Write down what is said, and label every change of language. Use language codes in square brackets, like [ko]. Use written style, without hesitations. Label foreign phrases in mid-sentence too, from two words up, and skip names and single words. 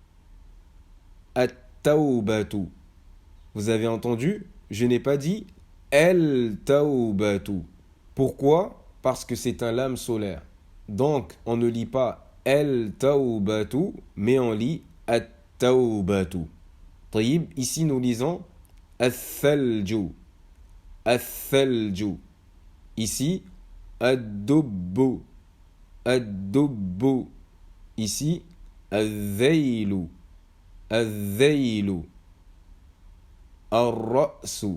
[fr] At-tawbatu. Vous avez entendu? Je n'ai pas dit El-tawbatu. Pourquoi? Parce que c'est un lam solaire. Donc, on ne lit pas El-tawbatu, mais on lit At-tawbatu. Taïb, ici nous lisons Al-thalju. Al-thalju. Ici, Ad-dubbu. Ad-dubbu. Ici, Al-dhaylu. [ar] الذيل. الرأس.